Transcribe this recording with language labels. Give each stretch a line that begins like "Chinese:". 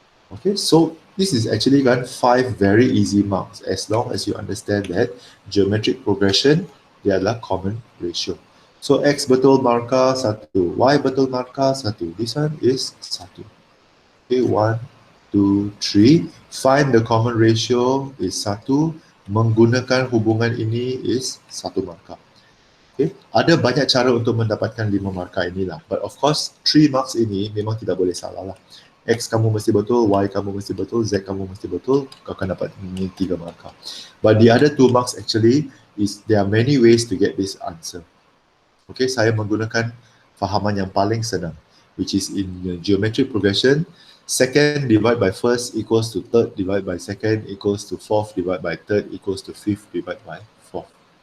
English: Okay, so this is actually got 5 very easy marks as long as you understand that geometric progression, they adalah common ratio.
Malay: So X betul markah 1, Y betul markah 1.
English: This one is 1. Okay, 1, 2, 3. Find the common ratio is 1.
Malay: Menggunakan hubungan ini is 1 markah. Okay. Ada banyak cara untuk mendapatkan 5 markah inilah.
English: But of course, 3 marks
Malay: ini memang tidak boleh salah lah. X kamu mesti betul, Y kamu mesti betul, Z kamu mesti betul, kau akan dapat ini 3 markah.
English: But the other 2 marks actually is there are many ways to get this answer. Okay,
Malay: saya menggunakan fahaman yang paling senang,
English: which is in the geometric progression, second divided by first equals to third divided by second equals to fourth divided by third equals to fifth divided by fourth.